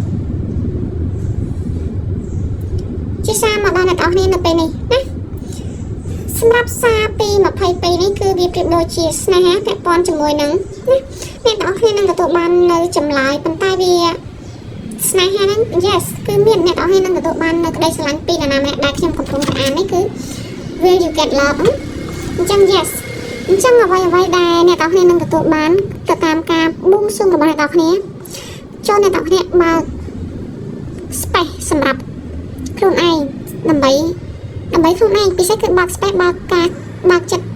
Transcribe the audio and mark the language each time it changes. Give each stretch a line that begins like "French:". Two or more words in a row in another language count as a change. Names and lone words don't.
Khmer: ជាសារមកដល់អ្នកទាំងអស់គ្នានៅពេលនេះណាសម្រាប់សារ2:22នេះគឺវាប្រៀបដូចជាស្នេហាពាក់ព័ន្ធជាមួយនឹងណាអ្នកទាំងអស់គ្នានឹងទទួលបាននៅចម្លើយប៉ុន្តែវាស្នេហាហ្នឹង yes គឺមានអ្នកទាំងអស់គ្នានឹង ទទួលបាននៅក្តីស្រឡាញ់ពីនរណាម្នាក់ដែលខ្ញុំកំពុងតែអាននេះគឺ
English: will you get love
Khmer: អញ្ចឹង yes អញ្ចឹងអ្វីដែលអ្នកទាំងអស់គ្នានឹងទទួលបានទៅតាម ការបួងសួងរបស់អ្នកទាំងអស់គ្នាចូលអ្នកទាំងអស់គ្នាបើក space សម្រាប់ខ្លួនឯងដើម្បីខ្លួនឯងពិសេសគឺបើក space បើកចិត្ត